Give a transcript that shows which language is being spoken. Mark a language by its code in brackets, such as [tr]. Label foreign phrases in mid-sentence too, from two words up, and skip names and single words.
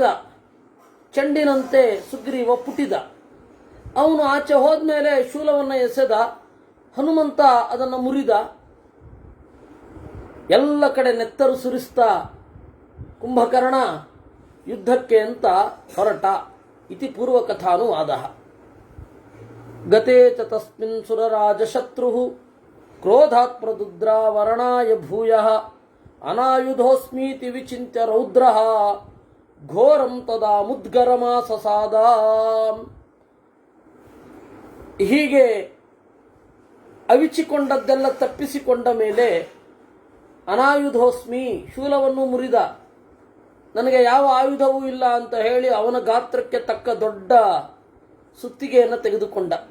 [kn] ಚೆಂಡಿನಂತೆ ಸುಗ್ರೀವ ಪುಟಿದ. ಅವನು ಆಚೆ ಹೋದ್ಮೇಲೆ ಶೂಲವನ್ನು ಎಸೆದ. ಹನುಮಂತ ಅದನ್ನು ಮುರಿದ. ಎಲ್ಲ ಕಡೆ ನೆತ್ತರು ಸುರಿಸ್ತಾ ಕುಂಭಕರ್ಣ ಯುದ್ಧಕ್ಕೆ ಅಂತ ಹೊರಟ. [sa] ಇತಿ ಪೂರ್ವಕಥಾನುವಾದ. ಗತೇ ಚ ತಸ್ಮಿನ್ ಸುರರಾಜಶತ್ರು ಕ್ರೋಧಾತ್ ಪ್ರದುದ್ರಾವರಣಾಯ ಭೂಯಃ ಅನಾಯುಧೋಸ್ಮೀತಿ ವಿಚಿಂತ್ಯ ರೌದ್ರಃ ಘೋರಂ ತದಾ ಮುದ್ಗರಮಾಸಸಾದ. [kn] ಹೀಗೆ ಅವಿಚಿಕೊಂಡದ್ದೆಲ್ಲ ತಪ್ಪಿಸಿಕೊಂಡ ಮೇಲೆ ಅನಾಯುಧೋಸ್ಮಿ, ಶೂಲವನ್ನು ಮುರಿದ. ನನಗೆ ಯಾವ ಆಯುಧವೂ ಇಲ್ಲ ಅಂತ ಹೇಳಿ ಅವನ ಗಾತ್ರಕ್ಕೆ ತಕ್ಕ ದೊಡ್ಡ ಸುತ್ತಿಗೆಯನ್ನು ತೆಗೆದುಕೊಂಡ.